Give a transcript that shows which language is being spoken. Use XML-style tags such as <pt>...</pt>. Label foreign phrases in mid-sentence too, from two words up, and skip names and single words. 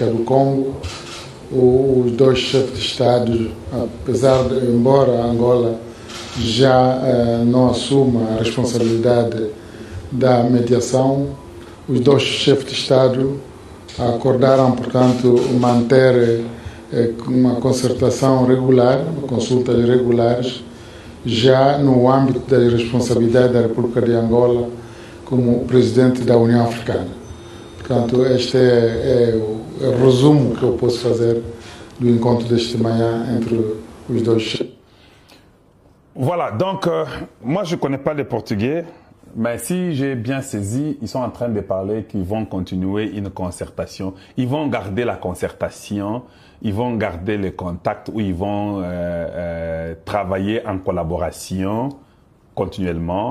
<pt>do Congo, os dois chefes de Estado, apesar de, embora Angola já não assuma a responsabilidade da mediação, os dois chefes de Estado acordaram, portanto, manter uma concertação regular, consultas regulares, já no âmbito das responsabilidades da República de Angola como presidente da União Africana. Portanto, este é resumo que eu posso fazer do encontro desta manhã entre os dois chefes.</pt> <fr>Voilà, donc moi je ne connais pas les Portugais, mais si j'ai bien saisi, ils sont en train de parler qu'ils vont continuer une concertation. Ils vont garder la concertation, ils vont garder les contacts où ils vont travailler en collaboration continuellement.</fr>